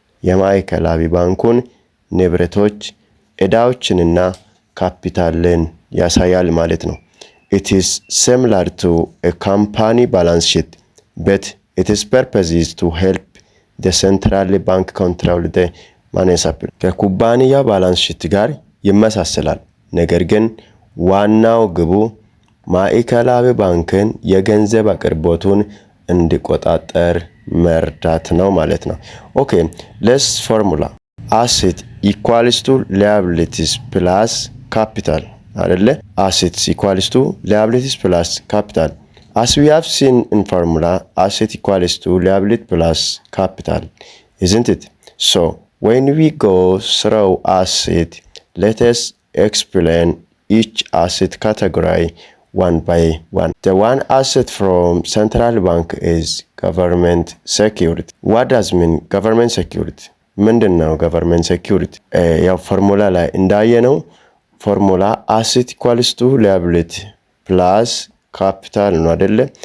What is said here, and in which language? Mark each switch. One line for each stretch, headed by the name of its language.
Amharic: የማዕከላዊ ባንኩን ንብረቶች ዕዳዎችንና ካፒታልን ያሳያል ማለት ነው።
English: It is similar to a company balance sheet, but its purpose is to help the central bank control the money supply.
Amharic: ከኩባንያ ባላንስ ሺት ጋር ይመሳሰላል። ነገር ግን ዋናው ግቡ ማዕከላዊ ባንክን የገንዘብ አቅርቦቱን እንዲቆጣጠር መርዳት ነው ማለት ነው።
English: Okay, let's formula. Asset equals to liabilities plus capital. አይደለ? Assets equals to liabilities plus capital. As we have seen in formula, asset equals to liability plus capital, isn't it? So, when we go through asset, let us explain each asset category one by one. The one asset from central bank is government security. What does mean government security?
Amharic: ምንድነው government security? ያው ፎርሙላ ላይ እንዳየነው ፎርሙላ
English: asset equals to liability plus capital
Amharic: ነው አይደለ?